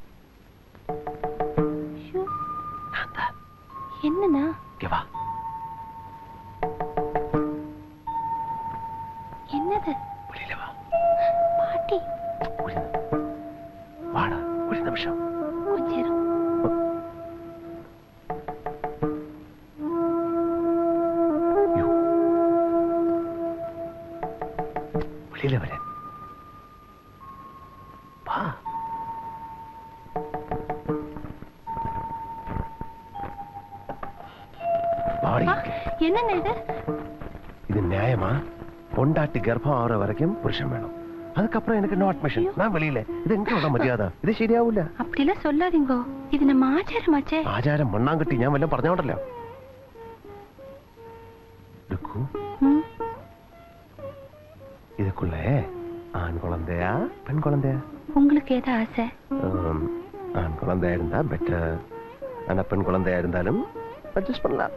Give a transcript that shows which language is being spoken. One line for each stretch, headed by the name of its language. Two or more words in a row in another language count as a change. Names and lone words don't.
Tamil: என்னன்னா? என்னது
Malayalam: വെളിയിലെ വാ.
Tamil: பாட்டி
Malayalam: വാടാ ഒരു നിമിഷം.
Tamil: கொஞ்சம் இரு. യ്യോ.
Malayalam: വെളിയിലെ വരാൻ. വാ.
Tamil: வாடி. என்னங்க இது இது நியாயமா? பொண்டாட்டி கர்ப்பம் ஆகிற வரைக்கும் புருஷன் வேணும், அதுக்கப்புறம் எனக்கு
English: no admission,
Tamil: நான் வெளியில. இது எங்களோட மரியாதை, இது ശരിയാവൂല. அப்படிலாம் சொல்லாதீங்கோ, இது நம்ம ஆச்சாரமாச்சே.
Malayalam: ആചാരം മണ്ണാങ്കട്ടി ഞാൻ വല്ലതും പറഞ്ഞോണ്ടല്ലോ.
Tamil: இதுக்குள்ள ஆண் குழந்தையா பெண் குழந்தையா? உங்களுக்கு ஏதா ஆசை? ஆண் குழந்தையா இருந்தா பெட்டர், ஆனா பெண் குழந்தையா இருந்தாலும் அட்ஜஸ்ட் பண்ணலாம்.